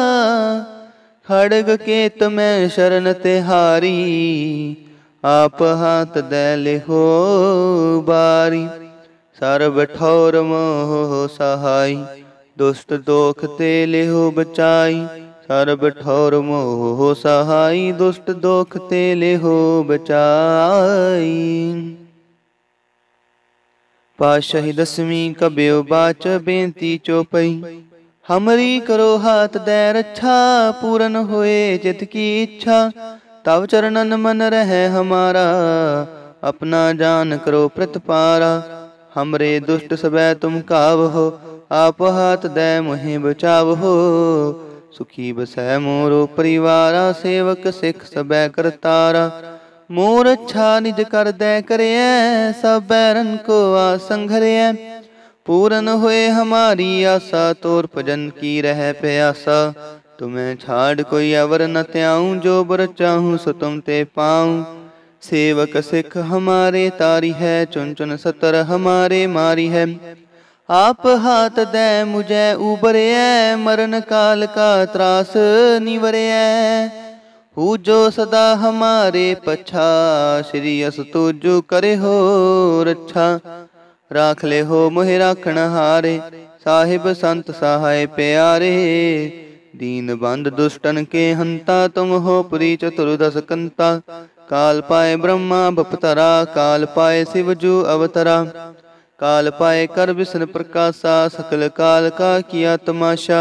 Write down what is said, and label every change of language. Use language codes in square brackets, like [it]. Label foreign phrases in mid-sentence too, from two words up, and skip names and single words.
[hi] खड़ग केत में शरण तिहारी, आप हाथ दे लिहो बारी। सर्व ठौर मोह सहाय, दुष्ट दोख ते लिहो बचाई। ਸਰਬ ਠੌਰ ਮੋਹ ਸਹਾਈ, ਦੁਸ਼ਟ ਦੋਖ ਤੇ ਲਿਹੋ ਬਚਾਈ। पातशाही दसवीं कब्यो बाच बेनती चौपई। हमरी करो हाथ दे रक्षा, पूरन होए चित की इच्छा। तव चरणन मन रहे हमारा, अपना जान करो प्रतिपारा। हमरे दुष्ट सबै तुम कावहो, आप हाथ दे मोहि बचावहो। सुखी बसै मोरो परिवारा, सेवक सिख सबै करतारा। मोर अच्छा निज कर दे करिए, सब बैरन को आसंग हरिए। पूरन हुए हमारी आशा, तोर भजन की रह प्यासा। तुम्हें छाड़ कोई अवर न त्याऊं, जो बर चाहूं सो तुम ते पाऊं। सेवक सिख हमारे तारी है, चुन चुन सतर हमारे मारी है। आप हाथ दे मुझे उबरिए, मरण काल का त्रास निवरिए। पूजो सदा हमारे पछा, श्री अस तुजो करे हो रक्षा। राख ले हो मोहि राखण हारे, साहिब संत सहाय प्यारे। दीन बंद दुष्टन के हंता, तुम हो पुरी चतुर्दश कंता। काल पाए ब्रह्मा बपतरा, काल पाए शिव जू अवतरा। काल पाए कर विष्णु प्रकाशा, सकल काल का किया तमाशा।